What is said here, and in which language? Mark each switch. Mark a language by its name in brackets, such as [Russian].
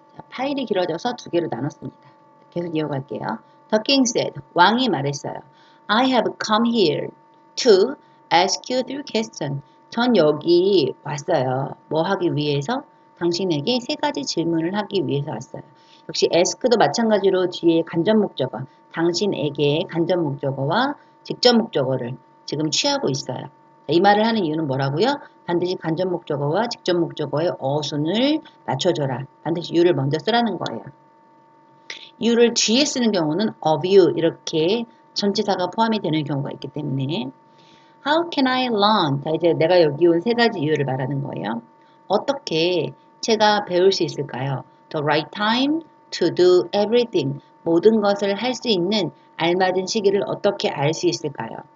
[Korean] 파일이 길어져서 두 개로 나눴습니다. 계속 이어갈게요. [English] The king said, [Korean] 왕이 말했어요. [English] I have come here to ask you three questions. [Korean] 전 여기 왔어요. 뭐 하기 위해서? 당신에게 세 가지 질문을 하기 위해서 왔어요. 역시 ask도 마찬가지로 뒤에 간접 목적어, 당신에게 간접 목적어와 직접 목적어를 지금 취하고 있어요. 이 말을 하는 이유는 뭐라고요? 반드시 간접 목적어와 직접 목적어의 어순을 맞춰줘라. 반드시 you를 먼저 쓰라는 거예요. you를 뒤에 쓰는 경우는 of you 이렇게 전치사가 포함이 되는 경우가 있기 때문에 [English] How can I learn? [Korean] 자, 이제 내가 여기 온 세 가지 이유를 말하는 거예요. 어떻게 제가 배울 수 있을까요? [English] The right time to do everything. [Korean] 모든 것을 할 수 있는 알맞은 시기를 어떻게 알 수 있을까요?